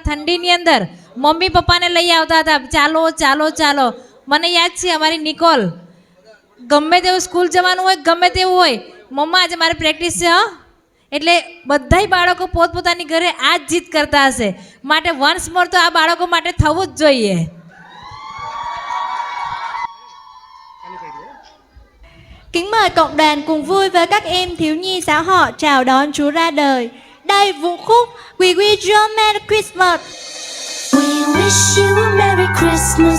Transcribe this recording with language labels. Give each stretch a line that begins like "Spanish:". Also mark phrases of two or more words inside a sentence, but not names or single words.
Gujarati: ઠંડીની અંદર મમ્મી પપ્પાને લઈ આવતા હતા, ચાલો ચાલો ચાલો. મને યાદ છે અમારી નિકોલ ગમે તેવું સ્કૂલ જવાનું હોય, ગમે તેવું હોય, મમ્મા આજે મારે પ્રેક્ટિસ છે હં. એટલે બધાય બાળકો પોતપોતાની ઘરે આ જ જીત કરતા હશે. માટે
English: once more
Gujarati: તો આ બાળકો માટે થવું જ જોઈએ.
Vietnamese: Kính mời cộng đoàn cùng vui với các em thiếu nhi giáo họ chào đón Chúa ra đời. Đây vũ khúc We Wish You a Merry Christmas.
English: We wish you a Merry Christmas.